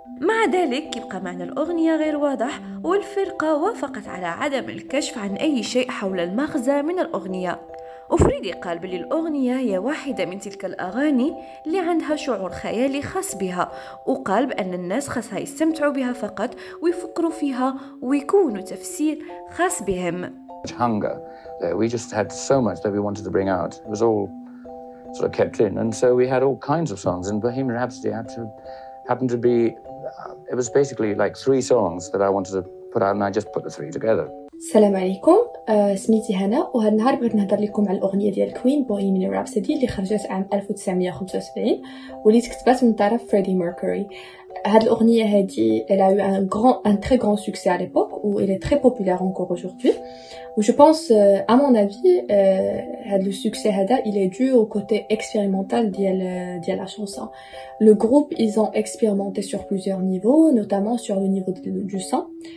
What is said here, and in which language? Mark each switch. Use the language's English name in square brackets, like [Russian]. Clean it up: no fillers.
[Arabic] مع ذلك يبقى معنى الأغنية غير واضح، والفرقة وافقت على عدم الكشف عن أي شيء حول المغزى من الأغنية. وفريدي قال بلي الأغنية هي واحدة من تلك الأغاني اللي عندها شعور خيالي خاص بها، وقال بأن الناس خاصها يستمتعوا بها فقط ويفكروا فيها ويكونوا تفسير خاص بهم. [English] Hunger. We just had so much that we wanted to bring out. It was all sort of kept in, and so we had all kinds of songs. And Bohemian Rhapsody happened to be. It was basically like 3 songs that I wanted to put out, and I just put the 3 together. [Arabic] السلام عليكم. سميتي هنا، وهذا النهار بغيت نهضر لكم على الاغنيه ديال كوين بوهيميان رابسودي اللي خرجت عام 1975 واللي تكتبت من طرف فريدي ميركوري. هذه الاغنيه هذه [French] elle a eu un très grand succès à l'époque où elle est très populaire encore aujourd'hui. Où je pense à mon avis le succès [Arabic] هذا [French] il est dû au côté expérimental de la chanson. Le groupe ils ont expérimenté sur plusieurs niveaux, notamment sur le niveau du son.